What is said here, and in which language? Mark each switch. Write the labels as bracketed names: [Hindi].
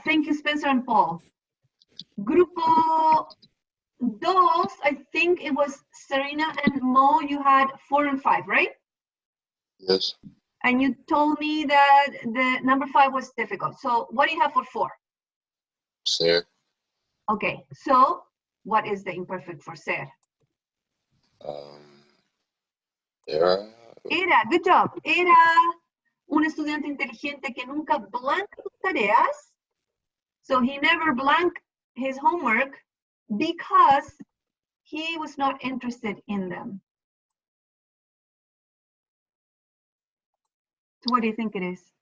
[English] Thank you, Spencer and Paul. Grupo 2, I think it was Serena and Mo, you had 4 and 5, right? Yes. And you told me that the number 5 was difficult. So what do you have for 4? [Spanish] Ser. [English] Okay, so what is the imperfect for ser? [Spanish] Era. [English] Era, good job. [Spanish] Era un estudiante inteligente que nunca blanca sus tareas. [English] So he never blanked his homework because he was not interested in them. So what do you think it is?